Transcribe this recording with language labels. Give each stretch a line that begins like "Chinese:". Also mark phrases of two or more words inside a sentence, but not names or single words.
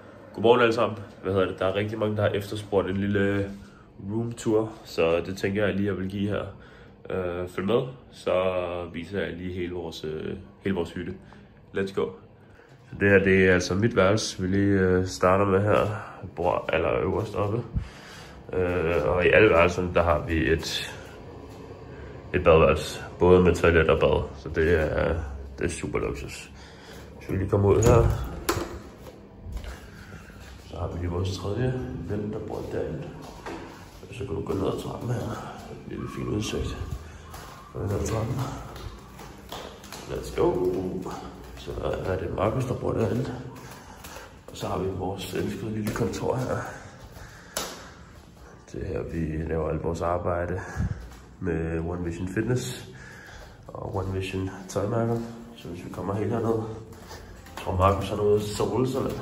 Danish: Godmorgen alle sammen. Der er rigtig mange, der har efterspurgt en lille roomtour, så det tænker jeg lige, jeg vil give her. Følg med, så viser jeg lige hele vores hytte.
English: Let's go.
Danish: Så det her, det er altså mit værelse, vi lige starter med her. Bor øverst oppe. Og i alle værelserne, der har vi et badeværelse. Både med toilet og bad, så det er super luksus. Så vi lige komme ud her. Så har vi lige vores tredje ven, der bor derinde. Så kan du gå ned ad trappen her. Lille fin udsigt. Gå ned ad trappen.
English: Let's go.
Danish: Så er det Markus, der bor derinde. Og så har vi vores elskede lille kontor her. Det her, vi laver alt vores arbejde med One Vision Fitness og One Vision tøjmærker. Så hvis vi kommer helt herned, jeg tror Markus har noget sole sådan lidt.